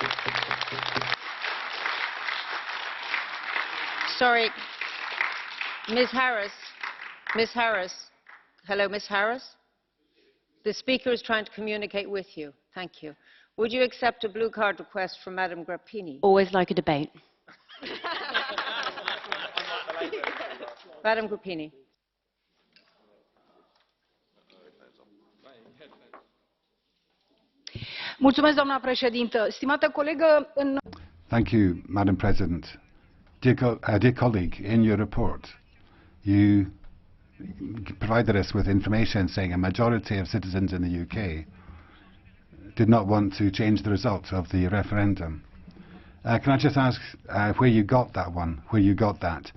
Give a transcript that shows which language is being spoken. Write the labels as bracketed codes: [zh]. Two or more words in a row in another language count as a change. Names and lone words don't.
[en] Sorry, Ms. Harris. Ms. Harris. Hello, Ms. Harris. The speaker is trying to communicate with you. Thank you. Would you accept a blue card request from Madam Grappini? Always like a debate. Madam Grappini. [ro] Mulțumesc, doamna președintă. Stimată colegă, în... [en] Thank you, Madam President. Dear colleague, in your report, you provided us with information saying a majority of citizens in the UK did not want to change the result of the referendum. Can I just ask where you got that one, where you got that?